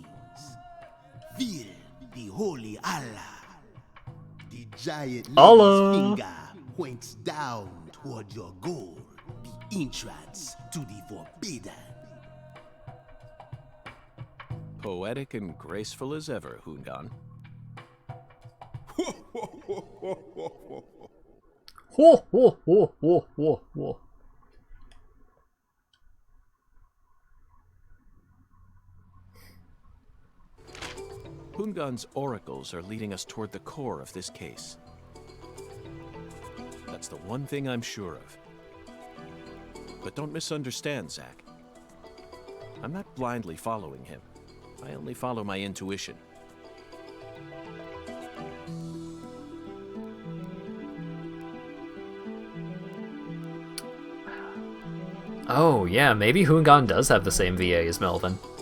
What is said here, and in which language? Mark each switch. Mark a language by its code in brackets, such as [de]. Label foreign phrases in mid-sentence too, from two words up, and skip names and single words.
[en] Feel the holy Allah. The giant lady's finger points down toward your goal, the entrance to the forbidden. Poetic and graceful as ever, Hungan. Ho, ho, ho, ho, ho, ho. Hungan's oracles are leading us toward the core of this case. That's the one thing I'm sure of. But don't misunderstand, Zach. I'm not blindly following him. I only follow my intuition. Oh, yeah, maybe Hungan does have the same VA as Melvin.